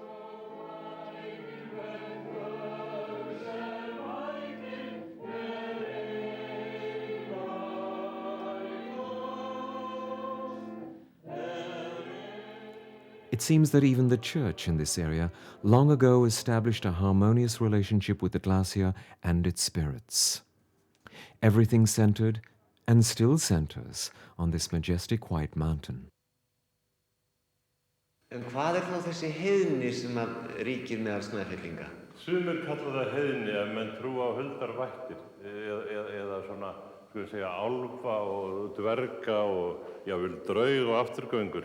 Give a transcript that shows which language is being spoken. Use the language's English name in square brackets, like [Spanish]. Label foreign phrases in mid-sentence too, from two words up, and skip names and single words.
[English] It seems that even the church in this area long ago established a harmonious relationship with the glacier and its spirits. Everything centered, and still centers, on this majestic white mountain. [Icelandic] En hvað þá þessi heiðni sem ríkir meðal Snæfellinga? Sumir kalla það heiðni ef menn trúa á huldarvættir eða svona, skulum segja, álfa og dverga og jafnvel draug og afturgöngur.